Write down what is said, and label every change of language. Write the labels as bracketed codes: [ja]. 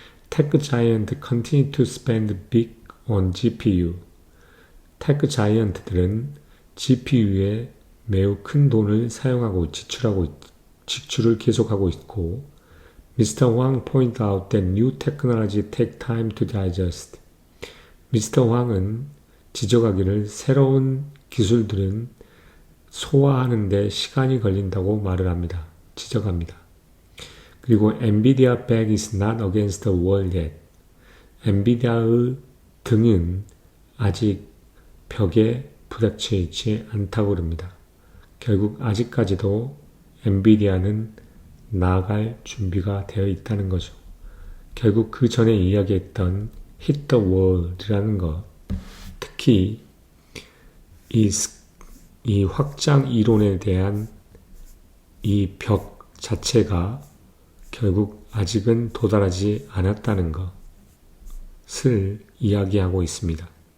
[en] Tech giant continue to spend big on GPU. [ko] 테크 자이언트들은 GPU에 매우 큰 돈을 사용하고 지출을 계속하고 있고, Mr. [en] Wang point out that new technology take time to digest. Mr. [ko] 황은 지적하기를 새로운 기술들은 소화하는 데 시간이 걸린다고 말을 합니다. 지적합니다. 그리고 [en] Nvidia back is not against the wall yet. [ko] 엔비디아의 등은 아직 벽에 부닥쳐 있지 않다고 그럽니다. 결국 아직까지도 엔비디아는 나아갈 준비가 되어 있다는 거죠. 결국 그 전에 이야기했던 [en] hit the wall [ko] 이라는 것, 특히 이 확장 이론에 대한 이 벽 자체가 결국 아직은 도달하지 않았다는 것을 이야기하고 있습니다.